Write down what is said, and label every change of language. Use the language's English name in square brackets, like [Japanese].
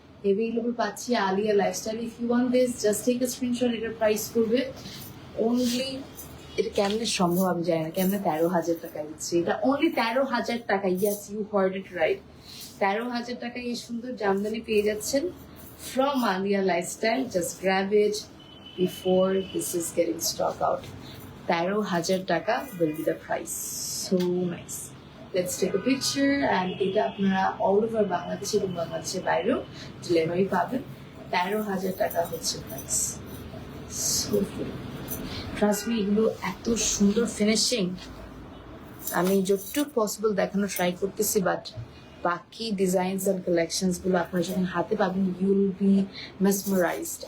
[Bangla] Available পাচ্ছি Alia lifestyle. [English] If you want this, just take a screenshot. [Bangla] এটার price করবে only, এটা কেমনে সম্ভব আমি জানি না, কেমনে 13,000 টাকা দিচ্ছে এটা, অনলি 13,000 টাকা। [English] yes, you heard it right, [Bangla] 13,000 টাকায় এই সুন্দর জামদানি পেয়ে যাচ্ছেন from Alia Lifestyle. [English] Just grab it before this is getting stock out. 13,000 taka will be the price. So nice. Let's take a picture, and [Bangla] এটা আপনারা all over বাংলাদেশ এবং বাংলাদেশের বাইরেও ডেলিভারি পাবেন। 13,000 টাকা হচ্ছে price. [English] So good. Trust me, [Bangla] এগুলো এত সুন্দর ফিনিশিং, আমি যতটুকু পসিবল দেখানো ট্রাই করতেছি, বাট বাকি ডিজাইনস এন্ড কালেকশনস গুলো আপনারা যখন হাতে পাবেন, [English] You'll be mesmerised.